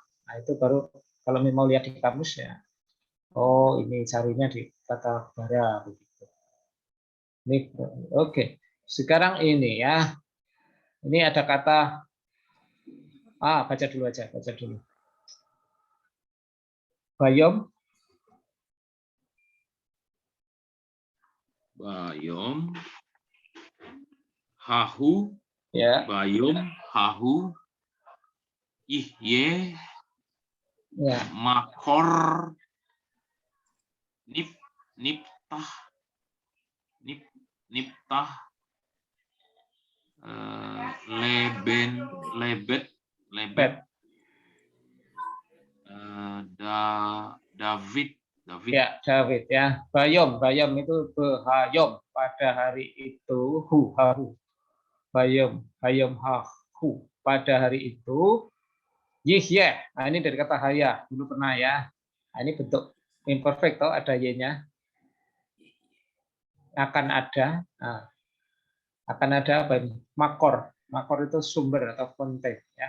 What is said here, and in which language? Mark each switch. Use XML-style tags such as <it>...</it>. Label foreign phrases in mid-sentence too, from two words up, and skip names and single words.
<id>Nah, itu baru kalau mau lihat di kamus ya. Oh, ini carinya di kata bara begitu. Oke. Sekarang ini ya. Ini ada kata baca dulu aja, baca dulu. Bayom.</id> <he>ביום, ההוא,</he> <id>Ya.</id> <he>ביום, ההוא, יהיה,</he> <id>Ya.</id> <he>מקור, נפתח, לבית, David.</he> <id>Ya, David ya. Bayom itu behayom pada hari itu hahu.</id> <he>ביום ההוא</he> <id>pada hari itu yihye. Nah, ini dari kata haya dulu pernah ya. Nah, ini bentuk imperfect toh, ada y-nya. Akan ada. Nah, akan ada apa ini? Makor. Makor itu sumber atau fonten ya.</id>